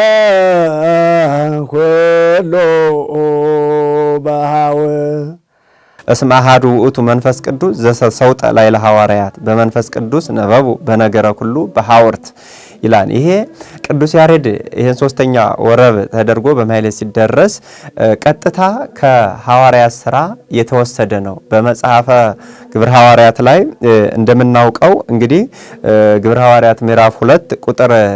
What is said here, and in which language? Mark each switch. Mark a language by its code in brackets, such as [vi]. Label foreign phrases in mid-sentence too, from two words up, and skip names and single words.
[gez] ኩሉ በሃው እስመ አሐዱ ውእቱ መንፈስ ቅዱስ ዘሰውጠ ላዕለ ሐዋርያት በመንፈስ ቅዱስ ነበቡ በነገረ ኩሉ በሐውርት [am] ይላል። ይሄ ቅዱስ ያሬድ ይሄን ሶስተኛ ወረብ ተደርጎ በማይሌት ሲደረስ ቀጥታ ከሐዋርያት ስራ የተወሰደ ነው። በመጽሐፈ ግብረ ሐዋርያት ላይ እንደምናውቀው እንግዲህ ግብረ ሐዋርያት ምዕራፍ 2 ቁጥር